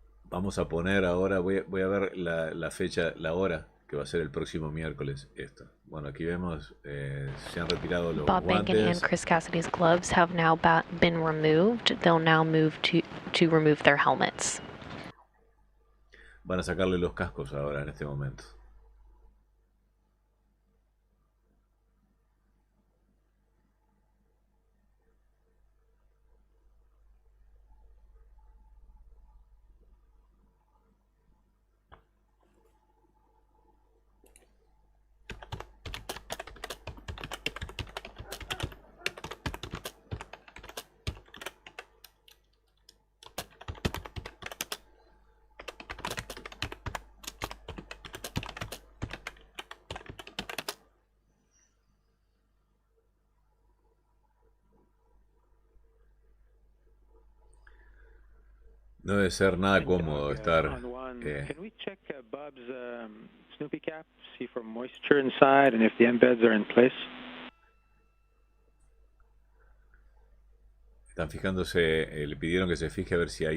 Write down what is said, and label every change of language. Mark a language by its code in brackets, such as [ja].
[es] Vamos a poner ahora, voy a ver la fecha, la hora, que va a ser el próximo miércoles esto. Bueno, aquí vemos, se han retirado los [en] Bob Behnken and [es] guantes. [en] Chris Cassidy's gloves have now been removed. They'll now move to remove their helmets. [es] Van a sacarle los cascos ahora en este momento. No debe ser nada cómodo estar. [en] Can we check Bob's Snoopy cap, see for moisture inside and if the embeds are in place? [es] Están fijándose, le pidieron que se fije a ver si hay